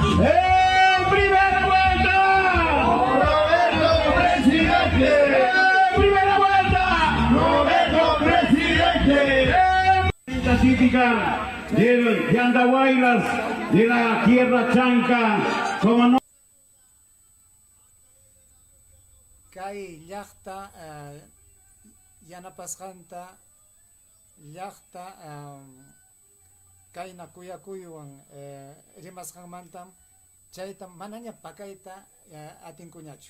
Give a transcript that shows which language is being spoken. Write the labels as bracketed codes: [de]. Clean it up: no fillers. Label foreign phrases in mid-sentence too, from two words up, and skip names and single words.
[es] ¡Primera vuelta! Roberto Presidente. ¡Primera vuelta! Roberto Presidente. La típica del Yandahuaylas de la Tierra Chanca, como no. [qu] Kay llaqta yanapasqanta llaqta kayna kuyakuywan rimasqanmantam chayta manaña pakayta atinkuñachu.